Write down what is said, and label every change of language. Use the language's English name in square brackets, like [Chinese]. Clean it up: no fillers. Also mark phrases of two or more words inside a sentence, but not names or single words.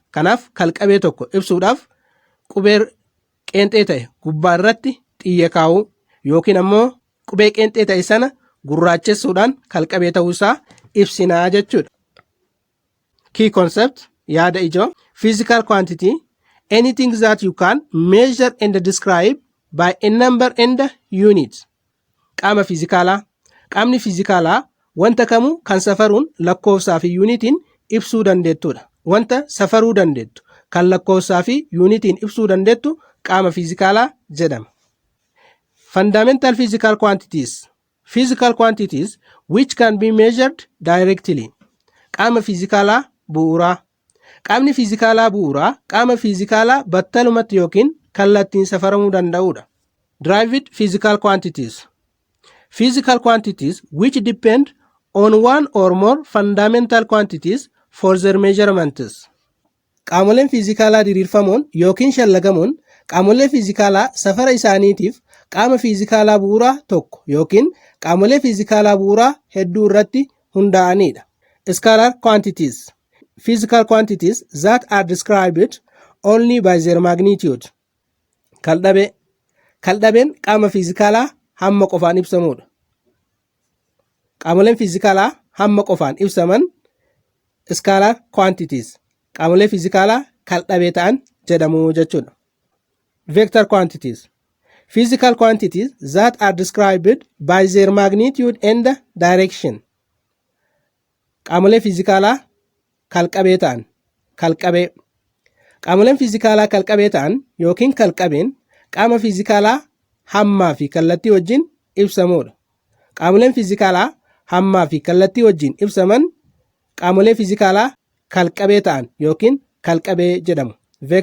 [Oromo] Kanaaf kalqabee tokko ibsuudhaaf qubee qeenxee ta'e gubbaa irratti xiyya kaa'uu yookiin ammoo qubee qeenxee ta'e sana gurraachessuudhaan kalqabee ta'uusaa ibsinaa jechuudha. [English] Key concept [Oromo] yaada ijoo [English] physical quantity anything that you can measure and describe by a number and unit. [Oromo] Qaama fiizikaalaa. Qaamni fiizikaalaa wanta kamuu kan safaruun lakkoofsaa fi yuunitiin ibsuu dandeettudha. Wanta safaruu dandeettu kan lakkoofsaa fi yuunitiin ibsuu dandeettu qaama fiizikaalaa jedhama. [English] Fundamental physical quantities. Physical quantities which can be measured directly. [Oromo] Qaama fiizikaalaa bu'uuraa. Qaamni fiizikaalaa bu'uuraa qaama fiizikaalaa battalumatti yookiin kallattiin safaramuu danda'udha. [English] Derived physical quantities. Physical quantities which depend on one or more fundamental quantities for their measurements. [Oromo] Qaamoleen fiizikaalaa diriirfamoon yookiin shallagamoon qaamolee fiizikaalaa safara isaaniitiif qaama fiizikaalaa bu'uuraa tokko yookiin qaamolee fiizikaalaa bu'uuraa hedduu irratti hundaa'anidha. [English] Scalar quantities. Physical quantities that are described only by their magnitude. [Oromo] Kaldhabee. Kaldhabeen qaama fiizikaalaa hamma qofaan ibsamudha. Qaamoleen fiizikaalaa hamma qofaan ibsaman [English] scalar quantities. [Oromo] Qaamolee fiizikaalaa kaldhabee ta'an jedhamu jechuudha. [English] Vector quantities. Physical quantities that are described by their magnitude and direction. [Oromo] Qaamolee fiizikaalaa kalqabee ta'an. Kalqabee. Qaamoleen fiizikaalaa kalqabee ta'an yookiin kalqabeen qaama fiizikaalaa hammaa fi kallattii wajjin ibsamudha. Qaamoleen fiizikaalaa hammaa fi kallattii wajjin ibsaman qaamolee fiizikaalaa kalqabee ta'an yookiin kalqabee jedhamu.